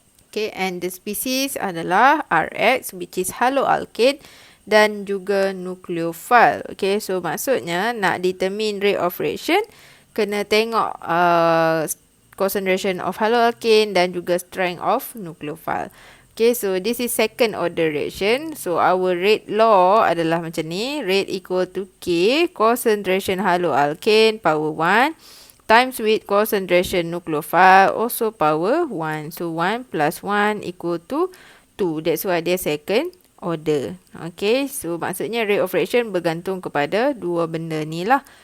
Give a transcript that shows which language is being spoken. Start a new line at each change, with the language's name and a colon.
English: Okay, and the species
Malay: adalah
English: RX, which is haloalkane,
Malay: dan juga
English: nucleophile. Okay, so
Malay: maksudnya nak
English: determine rate of reaction,
Malay: kena tengok
English: concentration of haloalkane
Malay: dan juga
English: strength of nucleophile. Okay, so this is second order reaction. So our rate law
Malay: adalah macam ni.
English: Rate equal to K, concentration haloalkane power 1 times with concentration nucleophile also power 1. So 1 plus 1 equal to 2. That's why
Malay: dia
English: second order. Okay, so
Malay: maksudnya
English: rate of reaction
Malay: bergantung kepada dua benda ni lah.